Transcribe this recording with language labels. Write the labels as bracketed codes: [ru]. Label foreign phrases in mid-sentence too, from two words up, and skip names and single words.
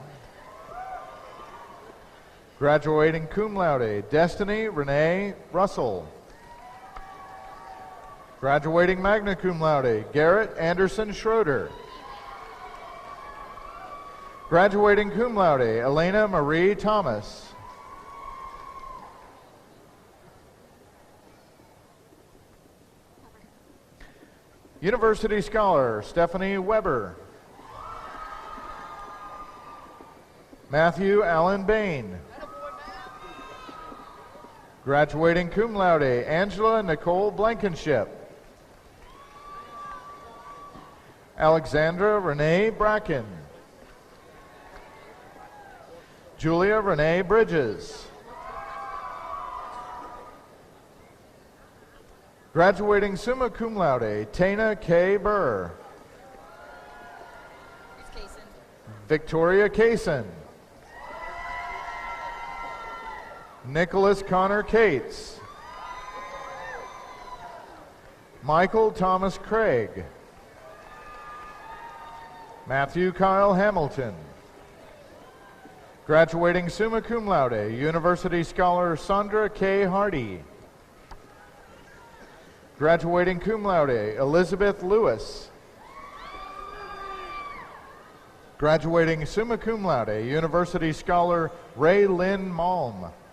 [en] Graduating [la] cum laude, [en] Destiny Renee Russell. Graduating [la] magna cum laude, [en] Garrett Anderson Schroeder. Graduating [la] cum laude, [en] Elena Marie Thomas. University Scholar, Stephanie Weber. Matthew Allen Bain. Graduating [la] cum laude, [en] Angela Nicole Blankenship. Alexandra Renee Bracken. Julia Renee Bridges. Graduating [la] summa cum laude, [en] Tana K. Burr. Victoria Kaysen. Nicholas Connor Cates. Michael Thomas Craig. Matthew Kyle Hamilton. Graduating [la] summa cum laude, [en] University Scholar Sandra K. Hardy. Graduating [la] cum laude, [en] Elizabeth Lewis. Graduating [la] summa cum laude, [en] University Scholar Ray Lynn Malm.